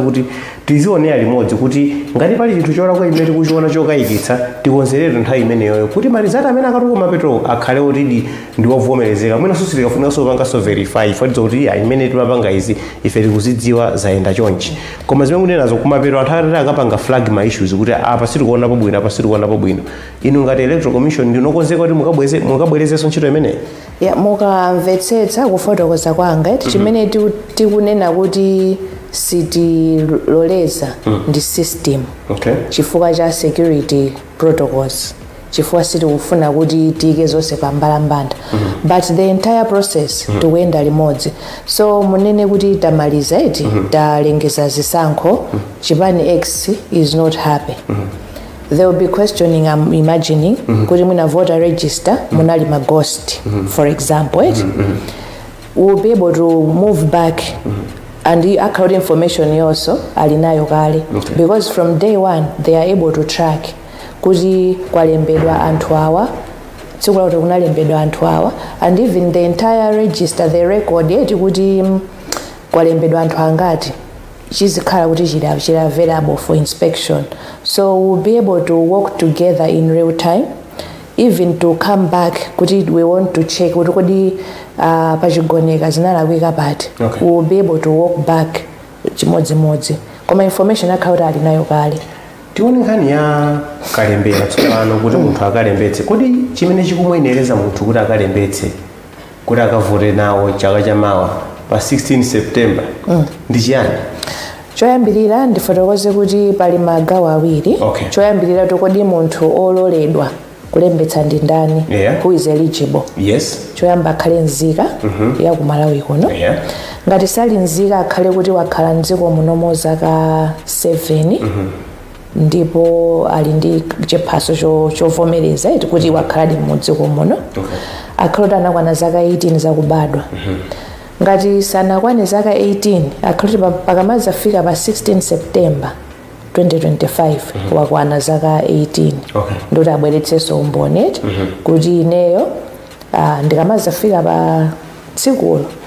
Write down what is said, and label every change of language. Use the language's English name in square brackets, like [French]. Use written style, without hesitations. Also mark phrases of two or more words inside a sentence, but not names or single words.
[Nyanja] kuti tizionera limodzi kuti ngati pali chinthu cholakwa imene tikuchiona chokayikitsa tikonzerere nthawi imeneyoyo kuti marizati amene akatuka mapeto akhale otidi ndi wovomerezeka mwina susi tikafunika panganso verify fatiza kuti imene timapanga izi ife tikuzidziwa zayenda chonchi koma zimene mukunenazo kumapeto anthu atati akapanga flag ma issues kuti apa sitikuonapo bwino apa sitikuonapo bwino inu ngati [English] electoral commission [Nyanja] ndinokonzeka kuti mukabwerezenso ntchito imeneyi mukamvetsetsa kufotokoza kwanga chimene tikunena kuti sitiloleza ndi system chifukwa cha security protocols chifukwa sitikufuna kuti tiyike zonse pambalambanda [English] but the entire process [Nyanja] tikuyenda limodzi so munene kuti tamaliza talengeza zisankho chipani X [English] is not happy they will be questioning I'm imagining [Nyanja] kuti mwina [English] voter register [Nyanja] munali ma [English] ghost for example we'll be able to move back and the accurate information also [Nyanja] alinayo kale [English] because from day one they are able to track [Nyanja] kuti kwalembedwa anthu awa tsiku lakuti kunalembedwa anthu awa [English] and even the entire register the record [Nyanja] yeti kuti kwalembedwa anthu angati chizikhala kuti chili [English] available for inspection so we'll be able to work together in real time even to come back kuti we want to check [Nyanja] kuti kodi pachigoneka zinalakwika pati [English] we'll be able to walk back [Nyanja] chimodzimodzi koma information akhala ali nayo kale tione nkhani ya kalembera tsopano kuti munthu akalembetse kodi chimene chikumwenereza munthu kuti akalembetse kuti akavote nawo chaka chamawa pa 16 September ndi chiyani choyambirira ndifotokoze kuti pali magawo awiri choyambirira kodi munthu ololedwa kulembetsa ndi ndani [English] who is eligible [Nyanja] choyamba akhale nzika ya ku Malawi kuno ngati sali nzika akhale kuti wakhala mdziko muno zaka 7 ndipo ali ndi chiphaso chovomereza kuti wakhala mdziko muno akhale kuti anakwana zaka 18 zakubadwa ngati sanakwane zaka 18 akhale kuti pakamazafika pa 16 September 2025 wakwana zaka 18 ndoti abweretsenso umboni kuti ineyo ndikamazafika pa tsikulo